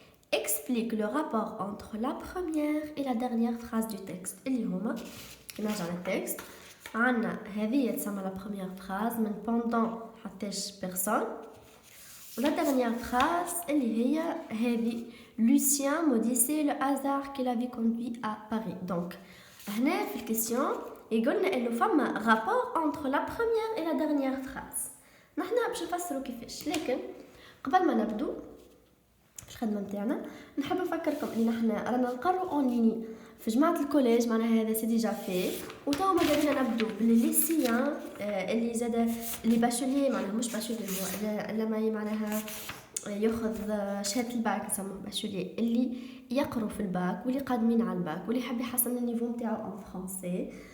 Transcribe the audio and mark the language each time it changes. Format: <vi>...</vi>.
<fr>Explique le rapport entre la première et la dernière phrase du texte.</fr> <ar>اللي هما كي نرجع للتكست عندنا هذه تسمى</ar> <fr>la première phrase</fr> <ar>من pendant حتىش personne.</ar> <fr>La dernière phrase</fr> <ar>اللي هي هذه</ar> <fr>Lucien maudissait le hasard qui l'avait conduit à Paris.</fr> <ar>Donc هنا في الكيسيون يقولنا انه فما</ar> <fr>rapport entre la première et la dernière phrase.</fr> <ar>نحنا باش نفسروا كيفاش، لكن قبل ما نبدو في الخدمه نتاعنا نحب نفكركم ان نحنا رانا نقروا اونلاين في جماعه الكوليج، معناها هذا سي ديجا في، وتوا ماذا بينا نبدو بالليسيان اللي زاد اللي باشولي، معناها مش باشولي هو لما معناها ياخذ شهاده الباك نسموه باشولي، اللي يقروا في الباك واللي قادمين على الباك واللي يحب يحسن النيفو نتاعو ان فرونسي.</ar>